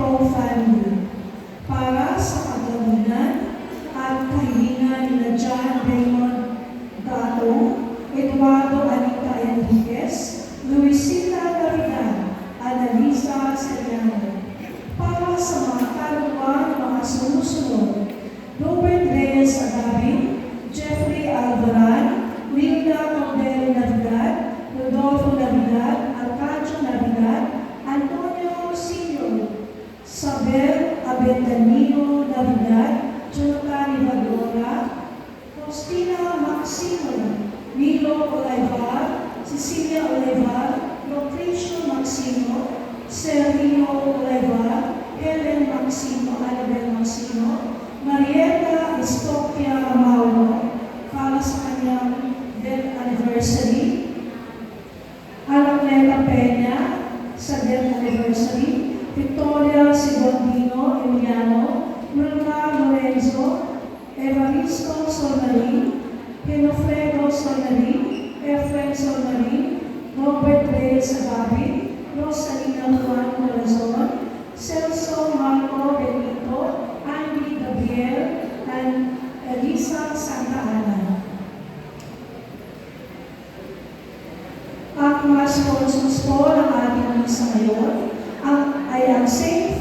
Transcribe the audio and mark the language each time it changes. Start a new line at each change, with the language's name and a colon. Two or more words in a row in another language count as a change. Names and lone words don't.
Filipino: Family, para sa kagamunan at kahilingan na John Raymond Gatong, Eduardo Anita Enriquez, Luisita Navidad, Annalisa Seriano, para sa mga kaluwan, mga sumusunod, Robert Reyes Agabin, Jeffrey Alvaran, Wilda Cordero Navidad, Rodolfo Navidad, Arcadio Navidad, Antonio Senior, Sabel Abendanino Navidad, Jonathan Ivadora, Faustina Maximo, Milo Olivar, Cecilia Olivar, Lucrecio Maximo, Sergio Olivar, Helen Maximo, Annabel Maximo, Marieta Estopia Mauro, para sa kanyang
English: death anniversary,
Filipino: Aracleta Peña, sa
English: death anniversary,
Filipino: Victoria Sigondino Emiliano, Murma Lorenzo, Evaristo Solmarin, Pinofredo Solmarin, Efren Solmarin, Robert Reyes Agabin, Rosalina Juan Corazon, Celso Marco Benito, Andy Gabriel, and Elisa Santa Ana. Ang mga sponsors po ng ating misa ngayon ay ang St.